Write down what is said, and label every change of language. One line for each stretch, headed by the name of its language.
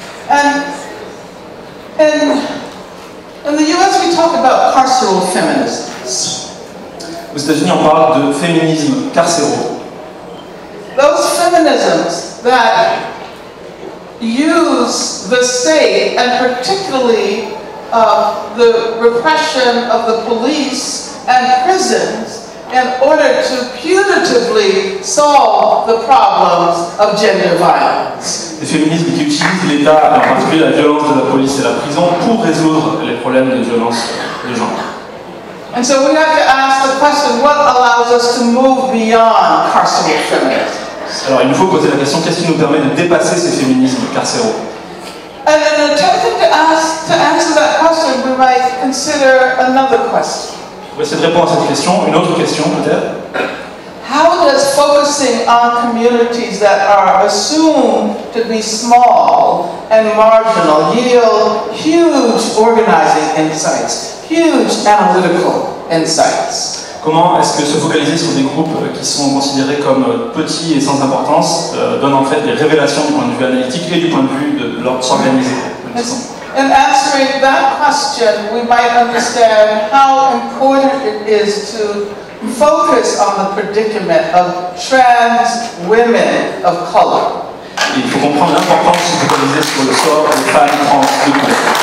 English: And in the US we talk about carceral feminisms.
French: Aux États-Unis, on parle de féminisme carcéraux.
English: Those feminisms that use the state, and particularly the repression of the police and prisons, in order to punitively solve the problems of gender violence.
French: Des féminismes qui utilisent l'État, en particulier la violence de la police et la prison, pour résoudre les problèmes de violence de genre.
English: And so we have to ask the question, what allows us to move beyond carceral feminism?
French: Alors il nous faut poser la question, qu'est-ce qui nous permet de dépasser ces féminismes carcéraux?
English: And in attempting to answer that question, we might consider another question.
French: Pour essayer de répondre à cette question, une autre question peut-être.
English: how does focusing on communities that are assumed to be small and marginal yield huge organizing insights, huge analytical insights?
French: Comment est-ce que se focaliser sur des groupes qui sont considérés comme petits et sans importance donne en fait des révélations du point de vue analytique et du point de vue de leur s'organiser?
English: In answering that question, we might understand how important it is to focus on the predicament of trans women of color.
French: Et il faut comprendre l'importance de se focaliser sur le sort des femmes trans de couleur.